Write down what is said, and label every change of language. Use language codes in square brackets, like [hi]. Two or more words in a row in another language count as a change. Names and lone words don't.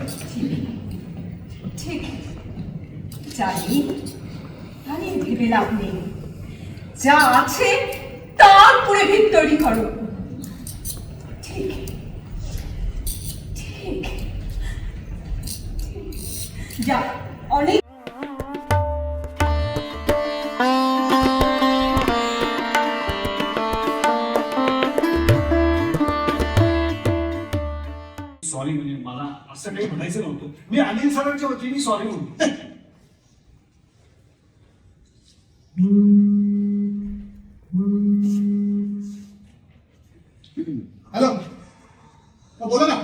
[bn] ঠিক জানি, তা নিয়ে ভেবে লাভ নেই, যা আছে তার উপরে ভিত তৈরি করো। ঠিক ঠিক যা অনেক। [mr] सॉरी म्हणजे मला असं काही म्हणायचं नव्हतं. मी अनिल सरांच्या वतीने सॉरी म्हणतो. हॅलो, बोला ना.